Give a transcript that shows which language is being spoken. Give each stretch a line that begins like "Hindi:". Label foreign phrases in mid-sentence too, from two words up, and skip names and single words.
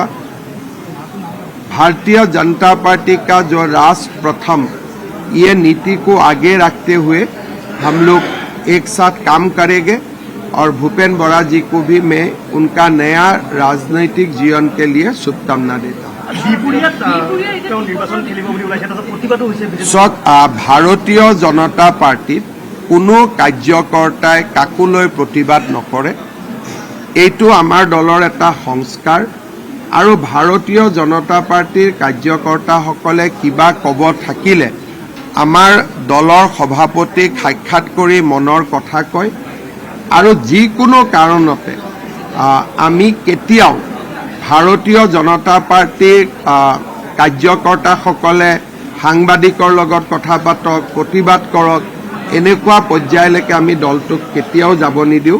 Hindi: भारतीय जनता पार्टी का जो राष्ट्र प्रथम ये नीति को आगे रखते हुए हम लोग एक साथ काम करेंगे और भूपेन बरा जी को भी मैं उनका नया राजनीतिक जीवन के लिए शुभकामना देता हूँ।
Assamese: ভাৰতীয় জনতা পাৰ্টিত কোনো কাৰ্যকৰ্তাই কাকোলৈ প্ৰতিবাদ নকৰে। এইটো আমাৰ দলৰ এটা সংস্কাৰ আৰু ভাৰতীয় জনতা পাৰ্টিৰ কাৰ্যকৰ্তাসকলে কিবা ক'ব থাকিলে আমাৰ দলৰ সভাপতিক সাক্ষাৎ কৰি মনৰ কথা কয় আৰু যিকোনো কাৰণতে আমি কেতিয়াও ভাৰতীয় জনতা পাৰ্টিৰ কাৰ্যকৰ্তাসকলে সাংবাদিকৰ লগত কথা পাতক, প্ৰতিবাদ কৰক, এনেকুৱা পৰ্যায়লৈকে আমি দলটোক কেতিয়াও যাব নিদিওঁ।